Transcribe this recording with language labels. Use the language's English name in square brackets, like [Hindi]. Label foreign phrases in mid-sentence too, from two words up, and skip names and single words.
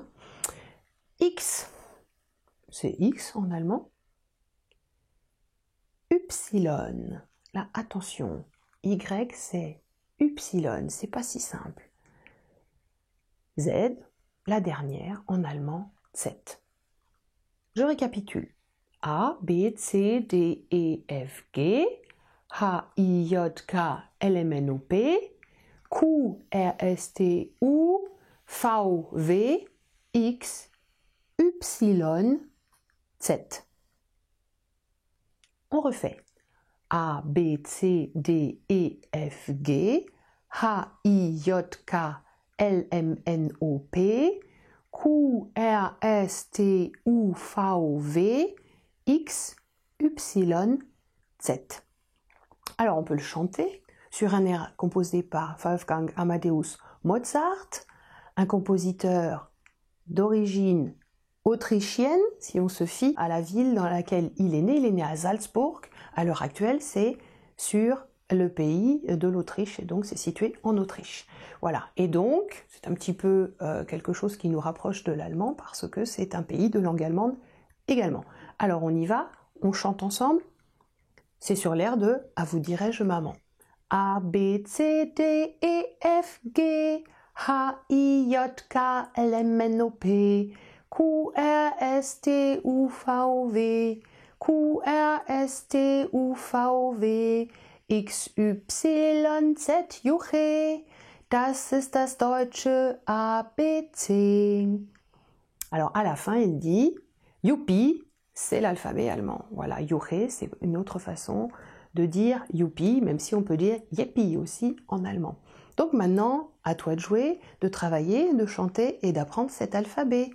[French] X, c'est X en allemand. Y, là attention, Y c'est Y, c'est pas si simple. Z, la dernière en allemand, Z. Je récapitule. A, B, C, D, E, F, G, H, I, J, K, L, M, N, O, P, Q, R, S, T, U, V, V, X, Y, Z. On refait. A, B, C, D, E, F, G, H, I, J, K, L, M, N, O, P, Q, R, S, T, U, V, V, X, Y, Z. Alors on peut le chanter sur un air composé par Wolfgang Amadeus Mozart, un compositeur d'origine autrichienne, si on se fie à la ville dans laquelle il est né à Salzbourg. À l'heure actuelle, c'est sur le pays de l'Autriche, et donc c'est situé en Autriche. Voilà, et donc c'est un petit peu quelque chose qui nous rapproche de l'allemand, parce que c'est un pays de langue allemande également. Alors on y va, on chante ensemble, c'est sur l'air de « À vous dirai-je maman ». A, B, C, D, E, F, G, H, I, J, K, L, M, N, O, P, Q, R, S, T, U, V, V, Q, R, S, T, U, V, V, X, Y, Z, [German] Juche, das ist das deutsche ABC. [French] Alors à la fin, il dit Youpi, c'est l'alphabet allemand. Voilà, Juche, c'est une autre façon de dire Youpi, même si on peut dire Yepi aussi en allemand. Donc maintenant, à toi de jouer, de travailler, de chanter et d'apprendre cet alphabet.